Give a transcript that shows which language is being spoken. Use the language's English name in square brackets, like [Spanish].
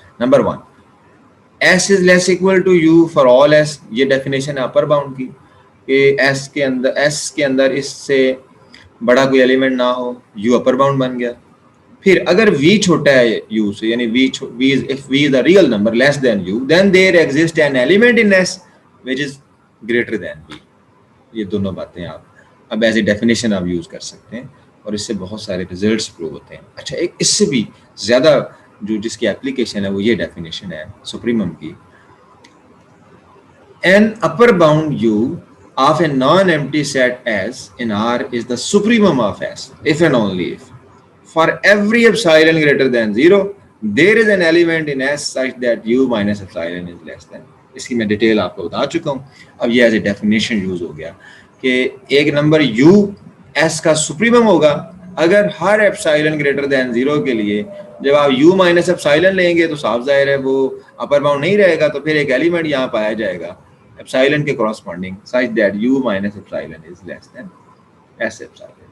[English] Number 1, s is less equal to u for all s। [Hindi] ये definition है upper bound की कि s के अंदर इससे बड़ा कोई एलिमेंट ना हो, u अपर बाउंड बन गया। फिर अगर v छोटा है u से, यानी [English] if v is a real number less than u, then there exists an element in s which is greater than v। [Hindi] ये दोनों बातें आप अब एज ए डेफिनेशन आप यूज कर सकते हैं और इससे बहुत सारे रिजल्ट्स प्रूव होते हैं। अच्छा, एक इससे भी ज्यादा जो जिसकी एप्लीकेशन है वो ये डेफिनेशन है सुप्रीमम की, [English] An upper bound u of a non-empty set S in R is the supremum of S if and only if for every epsilon greater than 0 there is an element in S such that u minus epsilon is less than। [Hindi] इसकी मैं detail आपको बता चुका हूँ। अब ये as a definition use हो गया कि एक नंबर u S का सुप्रीमम होगा अगर हर एप्सिलॉन ग्रेटर देन 0 के लिए जब आप u माइनस एप्सिलॉन लेंगे तो साफ जाहिर है वो अपर बाउंड नहीं रहेगा, तो फिर एक एलिमेंट यहाँ पाया जाएगा एप्सिलॉन के corresponding [English] Such that u minus epsilon is less than s epsilon.